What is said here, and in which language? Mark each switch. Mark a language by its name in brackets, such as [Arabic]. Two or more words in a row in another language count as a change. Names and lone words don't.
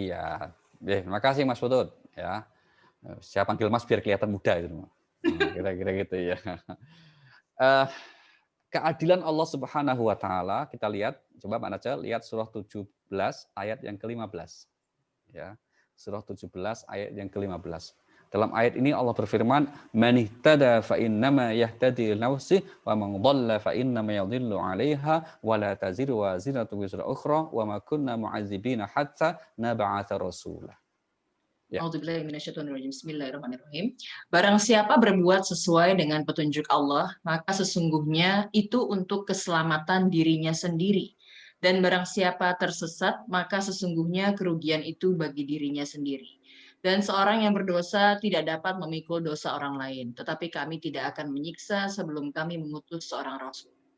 [Indonesian] Iya, terima kasih Mas Putut. Ya, saya panggil Mas biar kelihatan muda itu. Kira-kira gitu ya. Keadilan Allah [Arabic] سبحانه وتعالى [Indonesian] kita lihat, coba Pak Naja lihat surah 17 ayat yang ke-15. Ya. Surah 17 ayat yang ke-15. Dalam ayat ini Allah berfirman, [Arabic] "من اهتدى فإنما يهتدي لنفسه ومن ضل فإنما يضل عليها ولا تزر وازرة وزر أخرى وما كنا معذبين حتى نبعث رسولا." [Indonesian] Ya. Bismillahirrahmanirrahim. Barang siapa berbuat sesuai dengan petunjuk Allah, maka sesungguhnya itu untuk keselamatan dirinya sendiri. Dan barang siapa tersesat, maka sesungguhnya kerugian itu bagi dirinya sendiri. Dan seorang yang berdosa tidak dapat memikul dosa orang lain, tetapi kami tidak akan menyiksa sebelum kami mengutus seorang rasul.